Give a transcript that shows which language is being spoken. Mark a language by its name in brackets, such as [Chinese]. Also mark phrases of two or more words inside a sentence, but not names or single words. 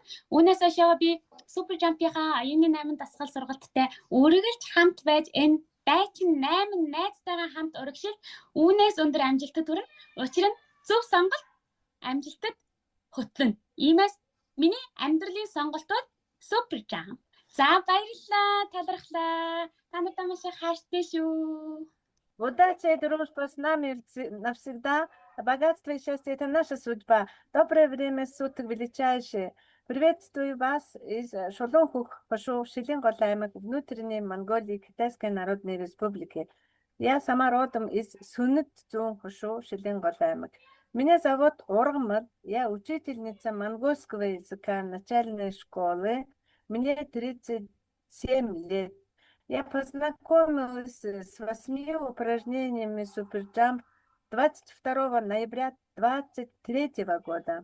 [Mongolian] Үүнээс хойшоо би Супер жампийнхаа оюуны 8 дасгал сургалттай үргэлж хамт байж энэ дайчин 8 найзтайгаа хамт урагшил үүнээс өндөр амжилтад хүрнэ. Учир нь зөв сонголт амжилтад хөтлөнө. Иймээс миний амьдралын сонголт бол Супер жамп. За баярлалаа, талархлаа. Та нартай маш их хайртай шүү. [Russian] Удачи, дружба с нами навсегда. Богатство и счастье – это наша судьба. Доброе время суток величайшее. Приветствую вас из Шулуун ух хошуу, Шилин гол аймаг, внутренней Монголии, Китайской Народной Республики. Я сама родом из Сүнэд зүүн хошуу, Шилин гол аймаг. Меня зовут Ургамал. Я учительница монгольского языка начальной школы. Мне 37 лет. Я познакомилась с 8 упражнениями Суперджамп 22 ноября 2023 года.